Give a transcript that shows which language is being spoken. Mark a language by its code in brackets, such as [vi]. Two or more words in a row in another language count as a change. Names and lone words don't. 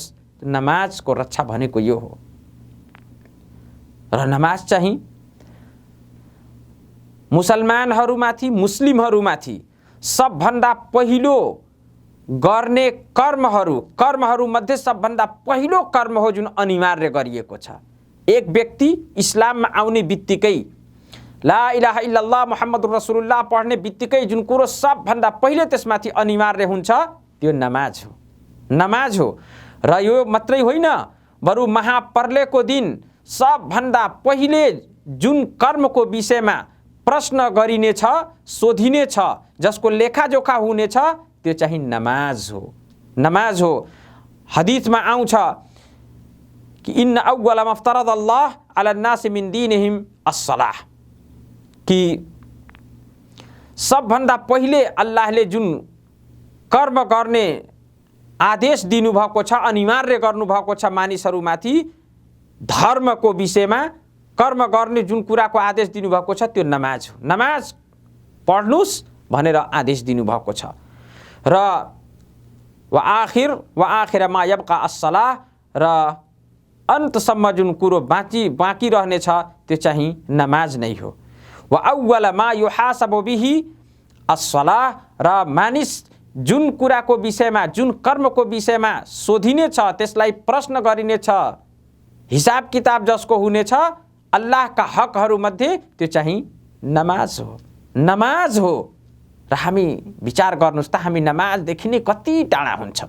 [ne] नमाजको रक्षा भनेको यो हो। र नमाज चाहिँ मुसलमानहरूमाथि, मुस्लिमहरूमाथि सबभन्दा पहिलो गर्ने कर्महरूमध्ये सबभन्दा पहिलो कर्म हो जुन अनिवार्य गरिएको छ। एक व्यक्ति इस्लाममा आउने बित्तिकै [ar] لا إله إلا الله محمد رسول الله [ne] पढ्ने बित्तिकै जुन कुरो सबभन्दा पहिले त्यसमाथि अनिवार्य हुन्छ त्यो नमाज हो, नमाज हो। र यो मात्रै होइन, बरु महापर्लयको दिन सबभन्दा पहिले जुन कर्मको विषयमा प्रश्न गरिनेछ, सोधिनेछ, जसको लेखाजोखा हुनेछ, त्यो चाहिँ नमाज हो, नमाज हो। हदीसमा आउँछ कि [ar] إن أول ما افترض الله على الناس من دينهم الصلاة, [ne] कि सबभन्दा पहिले अल्लाहले जुन कर्म गर्ने आदेश दिनुभएको छ, अनिवार्य गर्नुभएको छ मानिसहरूमाथि धर्मको विषयमा कर्म गर्ने जुन कुराको आदेश दिनुभएको छ त्यो नमाज हो। नमाज पढ्नुस् भनेर आदेश दिनुभएको छ। [ar] र وآخر ما يبقى الصلاة, [ne] र अन्तसम्म जुन कुरो बाँकी रहनेछ त्यो चाहिँ नमाज नै हो। [ar] وأول ما يحاسب به الصلاة, [ne] र मानिस जुन कुराको विषयमा, जुन कर्मको विषयमा सोधिनेछ, त्यसलाई प्रश्न गरिनेछ, हिसाब किताब जसको हुनेछ अल्लाहका हकहरूमध्ये, त्यो चाहिँ नमाज हो, नमाज हो। र हामी विचार गर्नुहोस् त, हामी नमाजदेखि नै कति टाढा हुन्छौँ।